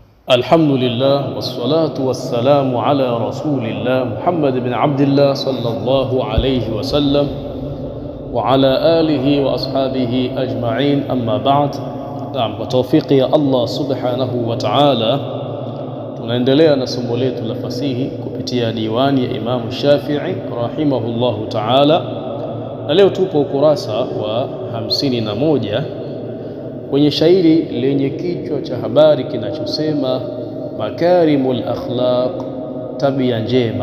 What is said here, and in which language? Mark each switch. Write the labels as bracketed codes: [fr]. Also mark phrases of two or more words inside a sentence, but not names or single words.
[ar] الحمد لله والصلاة والسلام على رسول الله محمد بن عبد الله صلى الله عليه وسلم وعلى آله وأصحابه أجمعين أما بعد. وتوفيق يا الله سبحانه وتعالى [sw] tunaendelea na somo letu la fasihi kupitia diwani ya Imam Shafi'i [ar] رحمه الله تعالى, [sw] na leo tupo ukurasa wa 51 kwenye shairi lenye kichwa cha habari kinachosema makarimul akhlaq, tabia njema.